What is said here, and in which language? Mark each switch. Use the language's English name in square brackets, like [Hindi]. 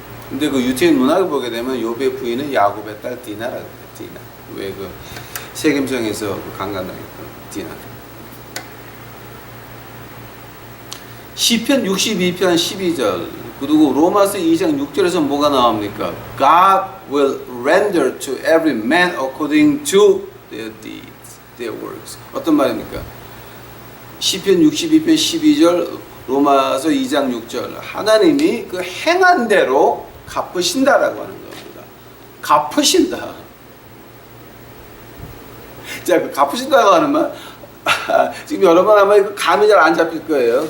[Korean] 근데 그 유태인 문학을 보게 되면 욥의 부인은 야곱의 딸 디나라고 해요. 디나. 왜 그 세겜성에서 그 강간당했던 디나. 시편 62편 12절 그리고 로마서 2장 6절에서 뭐가 나옵니까? [English] God will render to every man according to their deeds, their works. [Korean] 어떤 말입니까? 시편 62편 12절 로마서 2장 6절 하나님이 그 행한 대로 갚으신다라고 하는 겁니다. 갚으신다. 자, 그 갚으신다고 하는 말 지금 여러분 아마 감이 잘 안 잡힐 거예요.